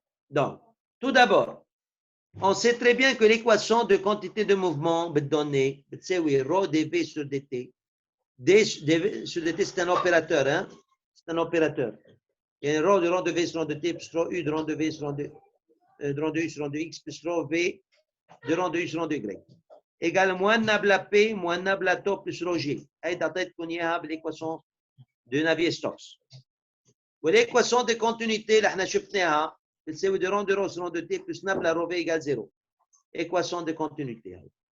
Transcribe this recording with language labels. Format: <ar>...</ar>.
<fr>Donc, tout d'abord, on sait très bien que l'équation de quantité de mouvement donné, c'est rho dv sur dt. dv sur dt, c'est un opérateur, hein? C'est un opérateur. Il y a un rho de rho de v sur rho de t plus rho u de rho de v sur rho de, rho de u sur rho de x plus rho v de rho de u sur rho de y. Égale moins nabla p moins nabla tau plus rho g.</fr> <ar>هي تعطيتكم اياها بالايكواسيون de Navier-Stokes. والايكواسيون</ar> <fr>de continuité</fr> <ar>اللي احنا شفناها بتساوي</ar> <fr>de rho de rho sur rho de t plus nabla rho v égale 0. Équation de continuité.</fr>